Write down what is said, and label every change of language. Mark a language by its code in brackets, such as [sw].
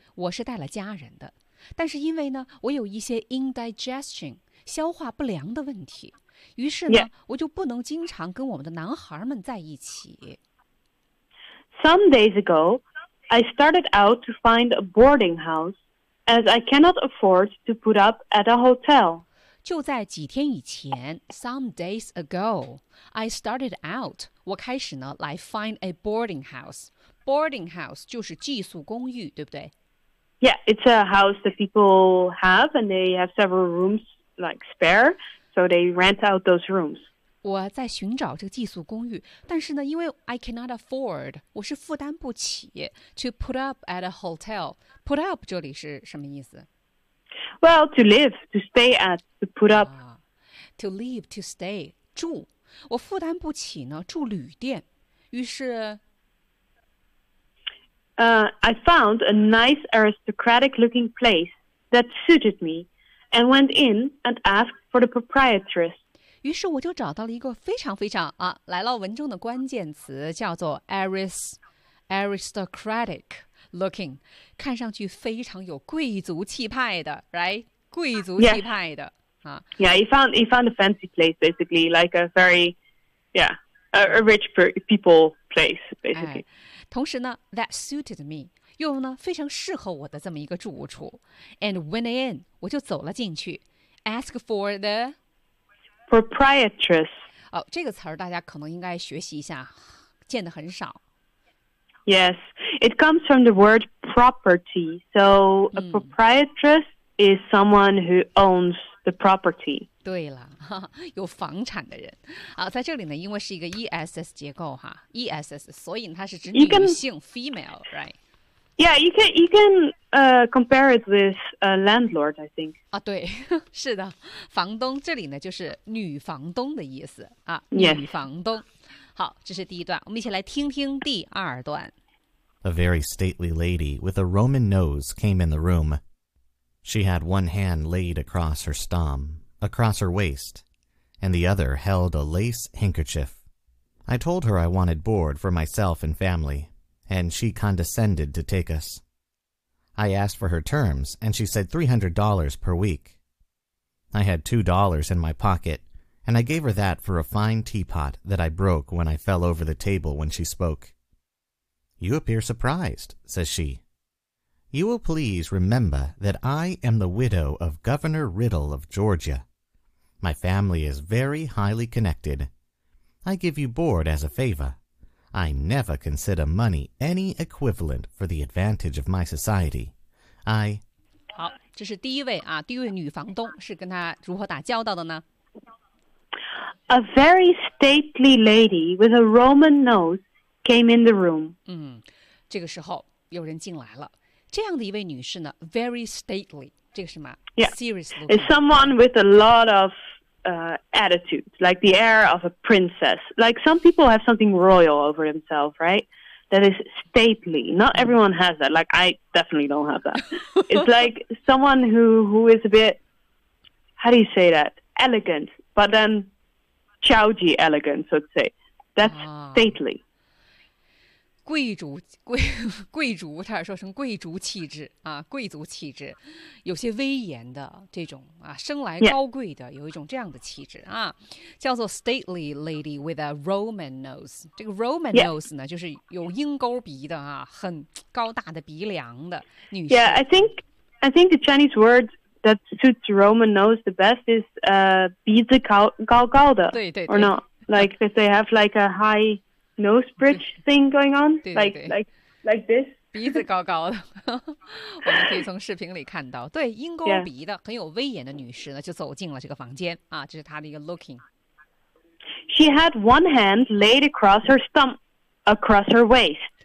[zh] 我是带了家人的，但是因为呢，我有一些 indigestion 消化不良的问题，于是呢， [en] yeah. [zh] 我就不能经常跟我们的男孩们在一起。 [en] Some days ago, I started out to find a boarding house, as I cannot afford to put up at a hotel. [zh] 就在几天以前 [en] ，some days ago, I started out. [zh] 我开始呢来 [en] find a boarding house. [zh] Boarding house 就是寄宿公寓，对不对 [en] ？Yeah, it's a house that people have, and they have several rooms like spare, so they rent out those rooms. [zh] 我在寻找这个寄宿公寓，但是呢，因为 [en] I cannot afford, [zh] 我是负担不起 [en] to put up at a hotel. [zh] Put up 这里是什么意思 [en] ？Well, to live, to stay at, to put up,、 to live, to stay, 住。 [zh] 我负担不起呢，住旅店，于是。 [en] I found a nice aristocratic-looking place that suited me, and went in and asked for the proprietress. [zh] 于是我就找到了一个非常非常啊，来了文中的关键词叫做 aristocratic-looking, 看上去非常有贵族气派的 ，right? 贵族气派的 [en] Yeah, he found a fancy place, basically like a very, a rich people place, basically. [zh] 同时呢 ， [en] that suited me [zh] 又呢非常适合我的这么一个住处 ， [en] and went in [zh] 我就走了进去 ， [en] ask for the proprietress [zh] 哦，这个词儿大家可能应该学习一下，见得很少。 [en] Yes, it comes from the word property. So a proprietress is someone who owns the property. [zh] 对了，有房产的人。好，在这里呢，因为是一个 ESS 结构哈 ，ESS， 所以它是指女性 ，female， right？ [en] Yeah, you can compare it with a landlord, I think. [zh] 啊，对，是的，房东这里呢就是女房东的意思啊， [en] yes. [zh] 女房东。好，这是第一段，我们一起来听听第二段。 [en] A very stately lady with a Roman nose came in the room. She had one hand laid across her stom, across her waist, and the other held a lace handkerchief. I told her I wanted board for myself and family. And she condescended to take us. I asked for her terms, and she said $300 per week. I had $2 in my pocket, and I gave her that for a fine teapot that I broke when I fell over the table when she spoke. You appear surprised, says she. You will please remember that I am the widow of Governor Riddle of Georgia. My family is very highly connected. I give you board as a favor. I never consider money any equivalent for the advantage of my society. I [zh] 好，这是第一位啊，第一位女房东是跟她如何打交道的呢 [en] ？A very stately lady with a Roman nose came in the room. [zh] 嗯，这个时候有人进来了。这样的一位女士呢 ，very stately， 这个是什么 [en] ？Serious. It's someone with a lot of. Attitude, like the air of a princess. Like some people have something royal over themselves, right? That is stately. Not everyone has that. Like I definitely don't have that. It's like someone who is a bit, how do you say that? Elegant, but then chowji elegant, so to say. That's stately. [zh] 贵族贵族，他说成贵族气质啊，贵族气质，有些威严的这种啊，生来高贵的， [en] yeah. [zh] 有一种这样的气质啊，叫做 [en] stately lady with a Roman nose。 [zh] 这个 Roman nose 呢， [en] yeah. [zh] 就是有鹰钩鼻的啊，很高大的鼻梁的女士。 [en] Yeah, I think the Chinese word that suits Roman nose the best is [zh] 鼻子高高的。对对。 [en] Or not? Like if they have like a high. Nose bridge thing going on, [zh] 对对对 [en] like this. [zh] 鼻子高高的，我们可以从视频里看到，对，鹰钩鼻的、 [en] yeah. [zh] 很有威严的女士呢，就走进了这个房间啊，这是她的一个 looking. [en] She had one hand laid across her stump, across her waist.